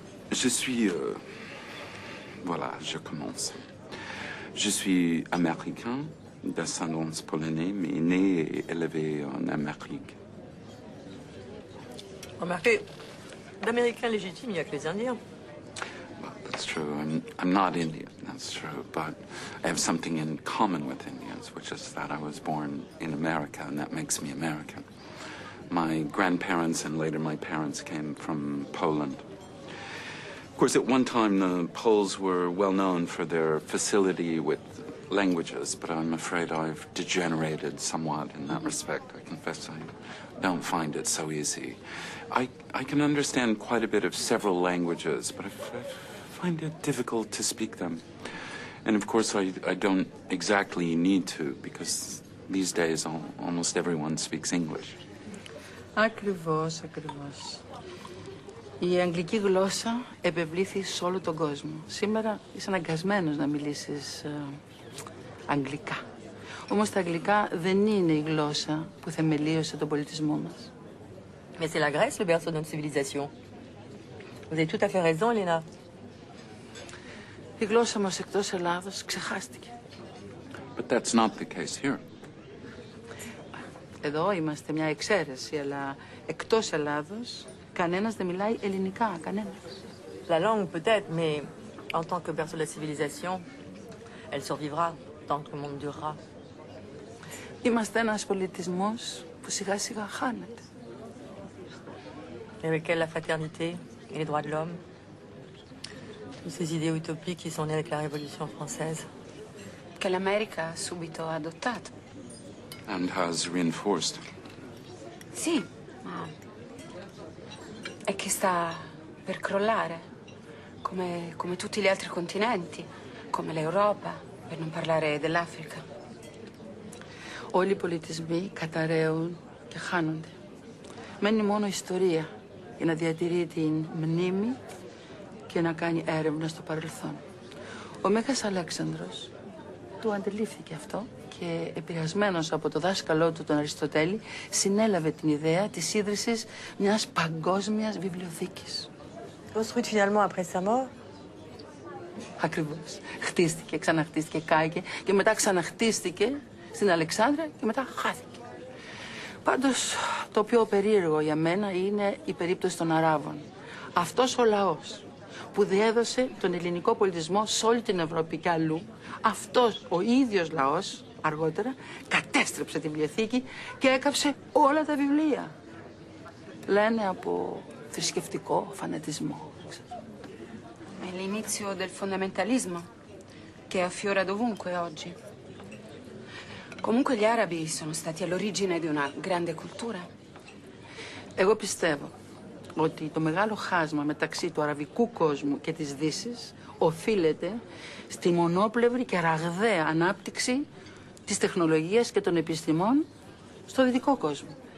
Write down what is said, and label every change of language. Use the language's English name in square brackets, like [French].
[French] Je suis... voilà, je commence. Je suis américain, d'ascendance polonaise, mais né et élevé en Amérique. Remarquez, d'Américains légitimes, il n'y a que les Indiens. [English] Well, that's true. I'm not Indian, that's true. But I have something in common with Indians, which is that I was born in America, and that makes me American. My grandparents and later my parents came from Poland. Of course, at one time, the Poles were well known for their facility with languages, but I'm afraid I've degenerated somewhat in that respect. I confess I don't find it so easy. I can understand quite a bit of several languages, but I find it difficult to speak them. And of course, I don't exactly need to, because these days almost everyone speaks English. [Greek] Ακριβώς, ακριβώς. Η αγγλική γλώσσα επευλήθη σε όλο τον κόσμο. Σήμερα είσαι αναγκασμένος να μιλήσεις αγγλικά. Όμως τα αγγλικά δεν είναι η γλώσσα που θεμελίωσε τον πολιτισμό μας. [French] Mais c'est la Grèce, le berceau de notre civilisation. Vous avez tout à fait raison, Elena. [Greek] Η γλώσσα μας εκτός Ελλάδος ξεχάστηκε. [English] But that's not the case here. [Greek] Εδώ είμαστε μια εξαίρεση, αλλά εκτός Ελλάδος κανένας δεν μιλάει ελληνικά, κανένας. [French] La langue peut-être, mais en tant que berceau de la civilisation, elle survivra tant que le monde durera. [Greek] Είμαστε ένας πολιτισμός που σιγά σιγά χάνεται. [French] Et avec elle, la fraternité et les droits de l'homme. Toutes ces idées utopiques qui sont nées avec la Révolution française. [Italian] Che l'America ha subito adottato. [English] And has reinforced. [Italian] Sì, ma è che sta per crollare, come tutti gli altri continenti, come l'Europa, per non parlare dell'Africa. [Greek] Όλοι οι πολιτισμοί καταραίουν και χάνονται. Μένει μόνο η ιστορία για να διατηρεί την μνήμη και να κάνει έρευνα στο παρελθόν. Ο Μέγας Αλέξανδρος του αντιλήφθηκε αυτό και επηρεασμένος από το δάσκαλό του τον Αριστοτέλη συνέλαβε την ιδέα της ίδρυσης μιας παγκόσμιας βιβλιοθήκης. [French] Construite finalement après sa mort. [Greek] Ακριβώς. Χτίστηκε, ξαναχτίστηκε, κάηκε και μετά ξαναχτίστηκε στην Αλεξάνδρεια και μετά χάθηκε. Πάντως το πιο περίεργο για μένα είναι η περίπτωση των Αράβων. Αυτός ο λαός που διέδωσε τον ελληνικό πολιτισμό σε όλη την Ευρώπη και αλλού, αυτός ο ίδιος λαός αργότερα κατέστρεψε τη βιβλιοθήκη και έκαψε όλα τα βιβλία. Λένε από θρησκευτικό φανατισμό. [Italian] È l'inizio del fondamentalismo che affiora dovunque oggi. Comunque gli arabi sono stati all'origine di una grande cultura. [Greek] Εγώ πιστεύω ότι το μεγάλο χάσμα μεταξύ του αραβικού κόσμου και της Δύσης οφείλεται στη μονόπλευρη και ραγδαία ανάπτυξη της τεχνολογίας και των επιστημών στο δυτικό κόσμο.